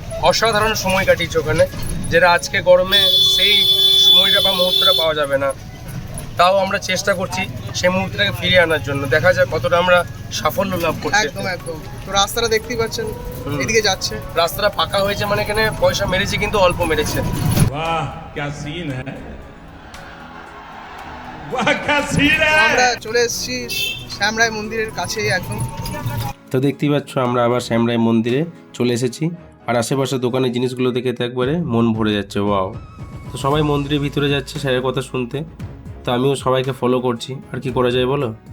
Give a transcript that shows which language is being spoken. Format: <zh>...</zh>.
<bn>অসাধারণ সময় কাটিয়েছি ওখানে, যেটা আজকে গরমে সেই সময়টা বা মুহূর্তটা পাওয়া যাবে না। তাও আমরা চেষ্টা করছি সেই মুহূর্তটাকে ফিরিয়ে আনার জন্য। দেখা যায় কতটা আমরা সাফল্য লাভ করছি। একদম একদম। তো রাস্তাটা দেখতেই পাচ্ছেন, এদিকে যাচ্ছে। রাস্তাটা পাকা হয়েছে, মানে এখানে পয়সা মেরেছে কিন্তু অল্প মেরেছে।</bn> <hi>वाह क्या सीन है, वाह क्या सीन है।</hi> <bn>আমরা চলে এসেছি শ্যামরায় মন্দিরের কাছেই একদম। তো দেখতেই পাচ্ছ আমরা আবার শ্যামরায় মন্দিরে চলে এসেছি, আর আশেপাশে দোকানের জিনিসগুলো দেখে তো একবারে মন ভরে যাচ্ছে। ওয়াও! তো সবাই মন্দিরের ভিতরে যাচ্ছে স্যারের কথা শুনতে, তো আমিও সবাইকে ফলো করছি। আর কি করা যায় বলো?</bn>